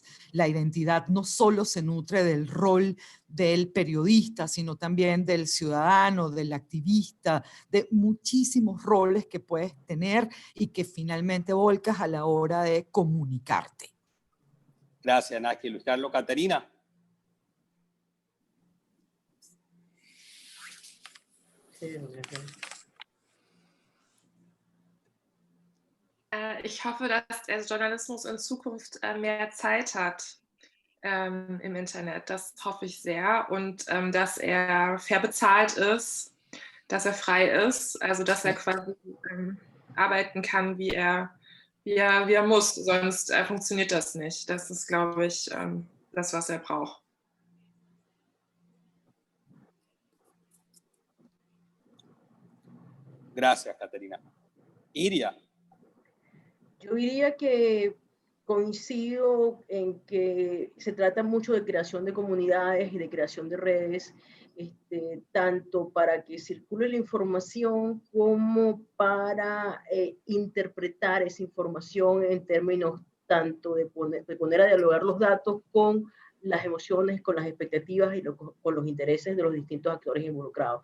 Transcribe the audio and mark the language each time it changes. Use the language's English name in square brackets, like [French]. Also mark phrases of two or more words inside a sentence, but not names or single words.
[Spanish] La identidad no solo se nutre del rol del periodista, sino también del ciudadano, del activista, de muchísimos roles que puedes tener y que finalmente volcas a la hora de comunicarte. Gracias, Naki. Luis Carlos, Caterina. [German] Ich hoffe, dass der Journalismus in Zukunft mehr Zeit hat im Internet. Das hoffe ich sehr. Und dass er fair bezahlt ist, dass er frei ist, also dass er quasi arbeiten kann, wie er muss. Sonst funktioniert das nicht. Das ist, glaube ich, das, was er braucht. [Spanish] Gracias, Caterina. Iria. Yo diría que coincido en que se trata mucho de creación de comunidades y de creación de redes, tanto para que circule la información como para interpretar esa información en términos tanto de poner a dialogar los datos con las emociones, con las expectativas y con los intereses de los distintos actores involucrados.